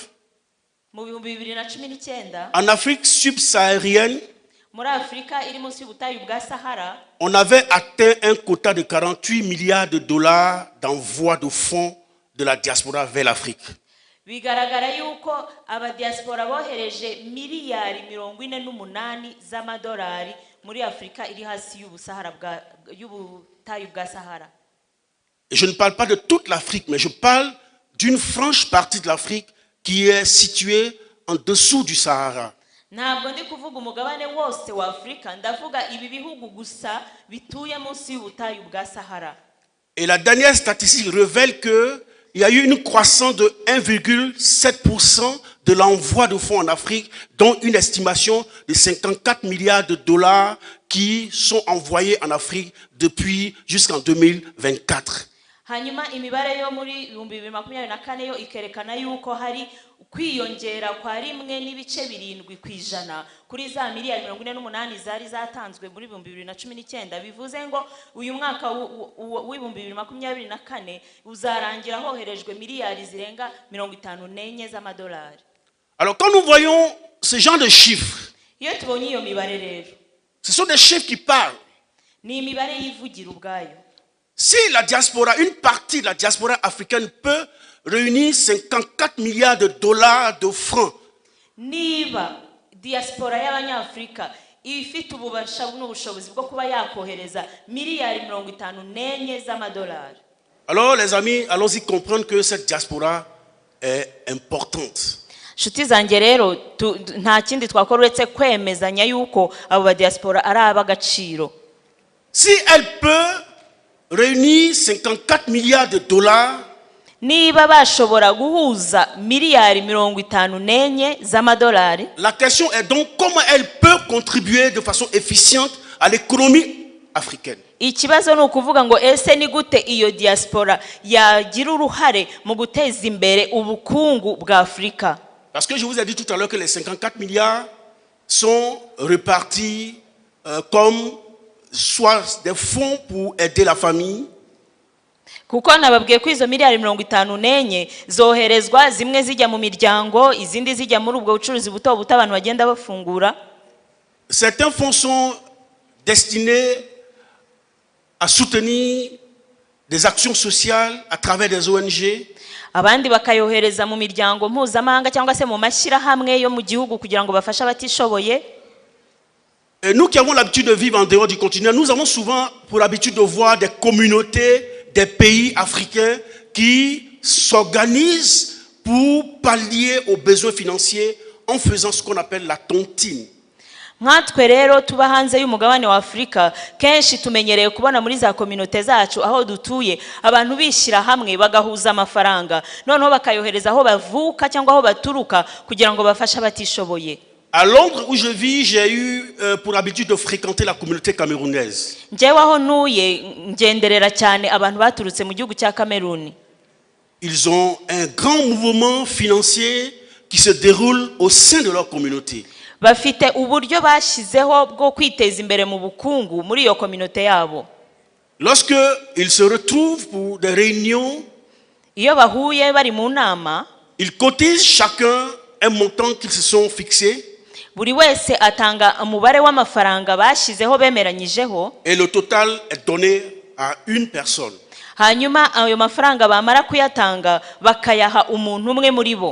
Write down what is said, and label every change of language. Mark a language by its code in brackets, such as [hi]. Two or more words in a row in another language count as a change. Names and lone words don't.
[rw] mu 2019 [fr] en Afrique subsaharienne, [rw] muri Afrika iri munsi y'ubutayu bwa Sahara, [fr] on avait atteint un quota de 48 milliards de dollars d'envoi de fonds de la diaspora vers l'Afrique. [rw] bigaragara yuko abadiaspora bohereje miliyari 48 z'amadolari muri Afrika iri hasi y'ubutayu bwa Sahara. [fr] Et je ne parle pas de toute l'Afrique, mais je parle d'une franche partie de l'Afrique qui est située en dessous du Sahara. [rw] Ntabwo ndi kuvuga umugabane wose wa Afrika, ndavuga ibi bihugu gusa bituye munsi y'ubutayu bwa Sahara. [fr] Et la dernière statistique révèle qu'il y a eu une croissance de 1,7% de l'envoi de fonds en Afrique, dont une estimation de 54 milliards de dollars qui sont envoyés en Afrique depuis jusqu'en 2024. [rw] Hanyuma imibare yo muri 2024 yo ikerekana yuko hari kwiyongera kwa 1.7% kuri za miliyari 48 zari zatanzwe muri 2019. Bivuze ngo uyu mwaka w'2024 uzarangira hoherejwe miliyari zirenga 54 z'amadolari. [fr] Alors quand nous voyons ce genre de chiffres, [rw] Iyo tubonye iyo mibare rero, [fr] ce sont des chiffres qui parlent. [rw] ni imibare yivugira ubwayo. [fr] Si la diaspora, une partie de la diaspora africaine peut réunir 54 milliards de dollars de francs, [rw] Niba diaspora y'abanyafrika ifite ububasha n'ubushobozi bwo kuba yakohereza miliyari 54 z'amadolari, [fr] alors les amis, allons-y comprendre que cette diaspora est importante. [rw] Shuti zanjye rero nta kindi twakora uretse kwemezanya yuko abo ba diaspora ari ab'agaciro. [fr] Si elle peut réunir 54 milliards de dollars, [rw] Niba bashobora guhuza miliyari 54 z'amadolari, [fr] la question est donc comment elle peut contribuer de façon efficiente à l'économie africaine. [rw] ikibazo ni ukuvuga ngo ese ni gute iyo diaspora yagira uruhare mu guteza imbere ubukungu bwa Afrika. [fr] Parce que je vous ai dit tout à l'heure que les 54 milliards sont répartis comme soit des fonds pour aider la famille, [rw] Kuko nababwiye ko izo miliyari 54 zoherezwa, zimwe zijya mu miryango, izindi zijya muri ubwo bucuruzi buto buto abantu bagenda bafungura. [fr] certains fonds sont destinés à soutenir des actions sociales à travers des ONG. [rw] Abandi bakayohereza mu miryango mpuzamahanga cyangwa se mu mashyirahamwe yo mu gihugu kugira ngo bafashe abatishoboye. [fr] Et nous qui avons l'habitude de vivre en dehors du continent, nous avons souvent pour habitude de voir des communautés, des pays africains qui s'organisent pour pallier aux besoins financiers en faisant ce qu'on appelle la tontine. [rw] Nkatwe rero tuba hanze y'umugabane wa Afrika, kenshi tumenyereye kubona muri za communauté zacu aho dutuye abantu bishyira hamwe bagahuza amafaranga, noneho bakayohereza aho bavuka cyangwa aho baturuka kugira ngo bafashe abatishoboye. [fr] À Londres où je vis, j'ai eu pour habitude de fréquenter la communauté camerounaise. [rw] Njyewe aho ntuye ngenderera cyane abantu baturutse mu gihugu cya Cameroun. [fr] Ils ont un grand mouvement financier qui se déroule au sein de leur communauté. [rw] Bafite uburyo bashyizeho bwo kwiteza imbere mu bukungu muri iyo communauté yabo. [fr] Lorsque ils se retrouvent pour des réunions, [rw] Iyo bahuye bari mu nama, [fr] ils cotisent chacun un montant qu'ils se sont fixés [rw] buri wese atanga umubare w'amafaranga bashyizeho bemeranyijeho, [fr] et le total est donné à une personne. [rw] hanyuma ayo mafaranga bamara kuyatanga bakayaha umuntu umwe muri bo.